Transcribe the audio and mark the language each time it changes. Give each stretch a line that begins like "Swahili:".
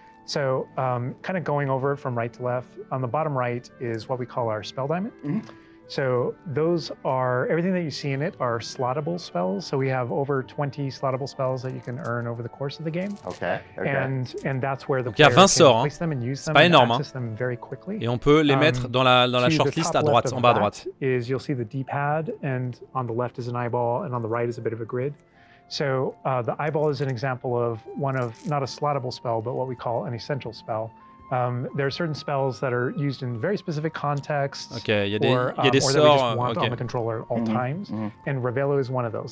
English: So kind of going over it from right to left, on the bottom right is what we call our spell diamond. So those are, everything that you see in it are slottable spells. So we have over 20 slottable spells that you can earn over the course of the game. Okay. And that's where the player can place them and use them and access them very quickly.
French: Et on peut les mettre dans la shortlist à droite, en bas à droite.
English: Is you'll see the D-pad, and on the left is an eyeball, and on the right is a bit of a grid. So the eyeball is an example of one of, not a slottable spell, but what we call an essential spell. There are certain spells that are used in very specific contexts,
French: il y a des
English: or that we just want on the controller at all times, and Revelo is one of those.